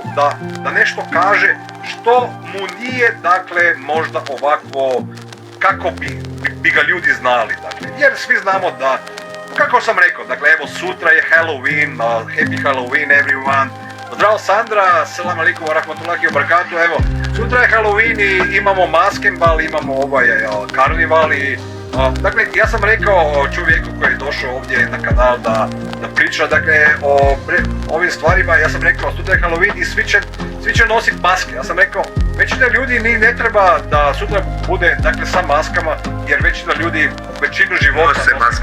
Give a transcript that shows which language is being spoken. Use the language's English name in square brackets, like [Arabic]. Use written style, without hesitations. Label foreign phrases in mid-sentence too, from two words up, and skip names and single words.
[Bosnian] da nešto kaže što mu nije, dakle, možda ovako kako bi ga ljudi znali, dakle, jer svi znamo da, kako sam rekao, dakle, evo, sutra je Halloween, [English] happy Halloween everyone, [Arabic] zdravo Sandra, السلام عليكم ورحمة الله وبركاته, [Bosnian] evo, sutra je Halloween i imamo maskenbal, imamo karnival i dakle, ja sam rekao čovjeku koji je došao ovdje na kanal da priča, dakle, o ovim stvarima, ja sam rekao, sutra je Halloween i svi će nositi maske, ja sam rekao, većina ljudi ne treba da sutra bude, dakle, sa maskama, jer većina ljudi većinu života nose maske.